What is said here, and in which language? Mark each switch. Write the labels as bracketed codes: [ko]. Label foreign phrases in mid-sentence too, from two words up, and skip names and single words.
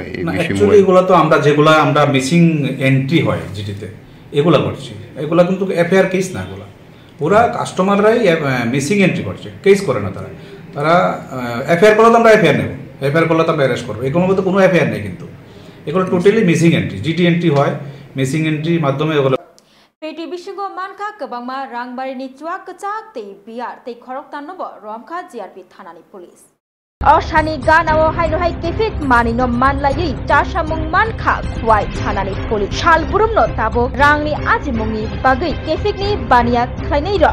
[bn] এগুলো তো আমরা যেগুলো আমরা [en] missing entry [bn] হয় জিটিতে এগুলা করছি, এগুলা কিন্তু [en] FIR case [bn] না, এগুলা পুরা কাস্টমাররাই [en] missing entry [bn] করছে, কেস করে না তারা। তারা এফআইআর করলে তো আমরা এফআইআর নেব, এফআইআর করলে তো আমরা অ্যারেস্ট করবো, এগুলোর মধ্যে কোনো এফআইআর নেই, কিন্তু এগুলো [en] totally missing entry, GT entry [bn] হয়, [en] missing entry [bn] মাধ্যমে এগুলো। [trp] पेटी बिसिंगो मानखा गोबांमा रांबारिनि चुवाक कचाक तै बियार तै खरक ताननोबो रमखा जिआरपि थानानि पुलिस अशानि गानाव हाइनोहाय केफिक मानिनो मानलायै चासामुं मानखा खुवाय थानानि पुलिस सालबुरुमनो ताबो रांनि आजिमुंनि बागै केफिकनि बानिया खलायनाय र